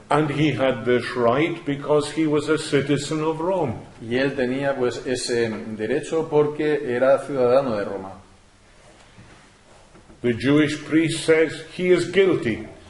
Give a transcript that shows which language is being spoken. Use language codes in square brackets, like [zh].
[en] And he had this right because he was a citizen of Rome. [es] Y él tenía pues ese derecho porque era ciudadano de Roma. [en] The Jewish priest says he is guilty.